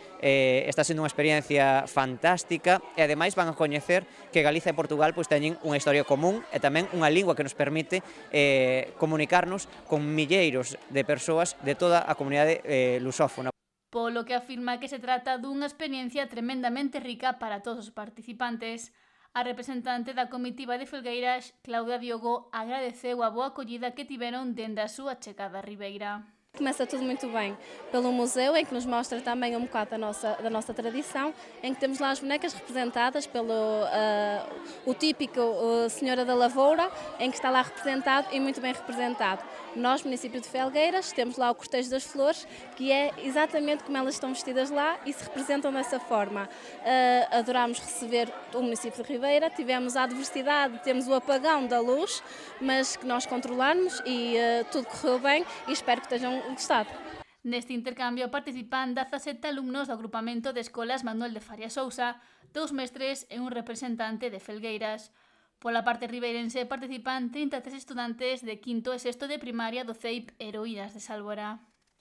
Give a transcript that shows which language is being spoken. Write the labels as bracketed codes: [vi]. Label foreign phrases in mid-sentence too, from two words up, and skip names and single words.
[gl] Está sendo unha experiencia fantástica e ademais van a coñecer que Galicia e Portugal teñen unha historia común e tamén unha lingua que nos permite comunicarnos con milleiros de persoas de toda a comunidade lusófona. Polo que afirma que se trata dunha experiencia tremendamente rica para todos os participantes. A representante da comitiva de Felgueiras, Claudia Diogo, agradeceu a boa acollida que tiveron dende a súa chegada a Ribeira. [pt] Começa tudo muito bem pelo museu, em que nos mostra também um bocado da nossa tradição, em que temos lá as bonecas representadas pelo o típico Senhora da Lavoura, em que está lá representado e muito bem representado. Nós, município de Felgueiras, temos lá o Cortejo das Flores, que é exatamente como elas estão vestidas lá e se representam dessa forma. Adorámos receber o município de Ribeira, tivemos a adversidade, temos o apagão da luz, mas que nós controlamos e tudo correu bem e espero que estejam gostado. [gl] Neste intercambio participan 17 alumnos do agrupamento de escolas Manuel de Faria Sousa, 2 mestres e un representante de Felgueiras. Pola parte ribeirense participan 33 estudantes de quinto e sexto de primaria do CEIP Heroínas de Sálvora.